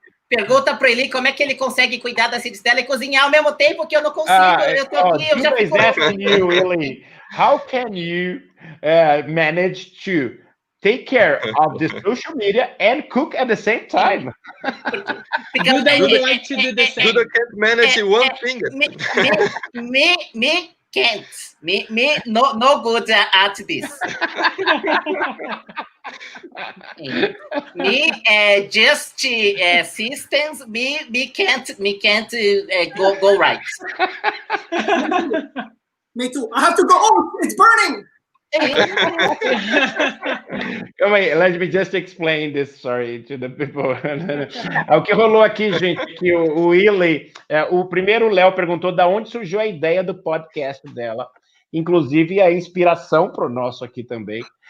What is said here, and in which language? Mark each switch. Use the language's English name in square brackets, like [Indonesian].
[Portuguese] Pergunta para ele como é que ele consegue cuidar da Cidistela e cozinhar ao mesmo tempo, que eu não consigo. Eu tô aqui, eu já fico... [English] asking you, Eli, how can you manage to take care of the social media and cook at the same time? Duda would like to do the same. Duda can't manage one finger. Me can't. Me no good at this. Me just systems. Me can't go right. Me too. I have to go. Oh, it's burning. Let me just explain this, sorry, to the people. [Portuguese] O que rolou aqui, gente, que o Willy, o primeiro Léo perguntou da onde surgiu a ideia do podcast dela, inclusive a inspiração para o nosso aqui também.